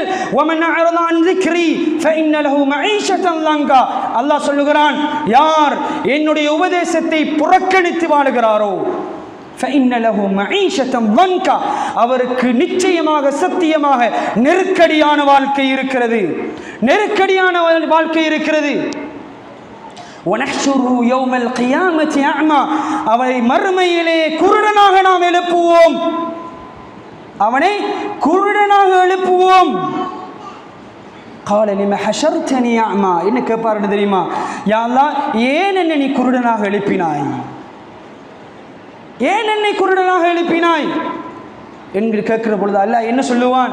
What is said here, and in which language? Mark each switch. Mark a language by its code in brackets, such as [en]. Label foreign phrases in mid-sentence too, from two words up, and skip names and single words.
[ar] ومن أعرض عن ذكري فإن له معيشة ضنكا, [ta] அல்லாஹ் சொல்லுகிறான், யார் என்னுடைய உபதேசத்தை புறக்கணித்து வாழுகிறாரோ [ar] فإن له معيشة ضنكا, [ta] அவருக்கு நிச்சயமாக சத்தியமாக நெருக்கடியான வாழ்க்கை இருக்கிறது, நெருக்கடியான வாழ்க்கை இருக்கிறது. [ar] وَنَحْشُرُهُ يَوْمَ الْقِيَامَةِ أَعْمَى, [ta] அவரை மறுமையிலே குருடனாக நாம் எழுப்புவோம். அவனை குருடனாக எழுப்புவோம். என்ன கேட்பாரு தெரியுமா? [ar] يا الله, [ta] ஏன் என்னை நீ குருடனாக எழுப்பினாய்? ஏன் என்னை குருடனாக எழுப்பினாய் என்று கேட்கிற பொழுது அல்லாஹ் என்ன சொல்லுவான்?